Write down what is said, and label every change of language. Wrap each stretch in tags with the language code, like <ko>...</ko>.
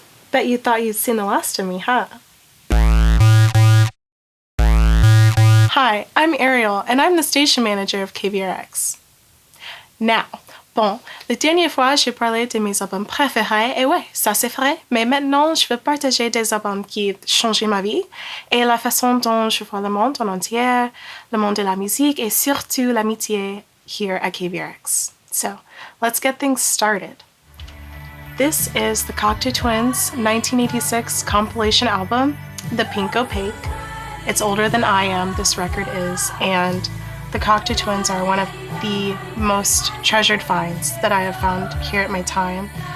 <en>Bet you thought you'd seen the last of me, huh? Hi, I'm Ariel, and I'm the station manager of KVRX.</en> <fr>Now, bon, la dernière fois, j'ai parlé de mes albums préférés, et ouais, ça c'est vrai, mais maintenant, je veux partager des albums qui ont changé ma vie, et la façon dont je vois le monde en entier, le monde de la musique, et surtout l'amitié</fr> <en>here at KVRX. So, let's get things started. This is the Cocteau Twins' 1986 compilation album, The Pink Opaque. It's older than I am, this record is, and the Cocteau Twins are one of the most treasured finds that I have found here at my time.</en>